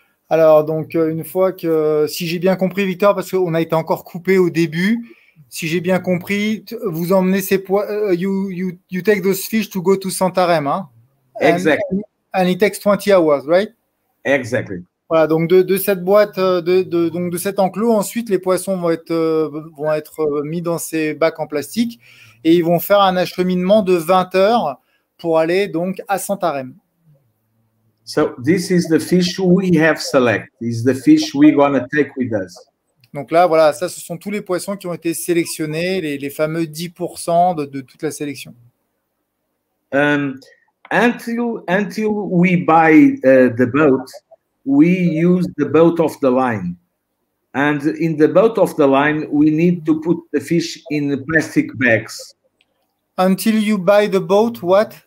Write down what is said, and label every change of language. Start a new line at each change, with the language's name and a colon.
French: Alors, donc, une fois que, si j'ai bien compris, Victor, parce qu'on a été encore coupé au début, si j'ai bien compris, vous emmenez ces poissons,
English: you take those fish to go to Santarém,
French: hein?
English: Exactly. And it takes 20 hours, right? Exactly.
French: Voilà, donc de cette boîte, donc de cet enclos, ensuite les poissons vont être mis dans ces bacs en plastique et ils vont faire un acheminement de 20 heures pour aller donc à Santarém.
English: So this is the fish we have selected. This is the fish we're gonna take with us.
French: Donc là, voilà, ça, ce sont tous les poissons qui ont été sélectionnés, les fameux 10% de toute la sélection.
English: Until we buy the boat, we use the boat of the line. And in the boat of the line, we need to put the fish in plastic bags. Until you buy the boat, what?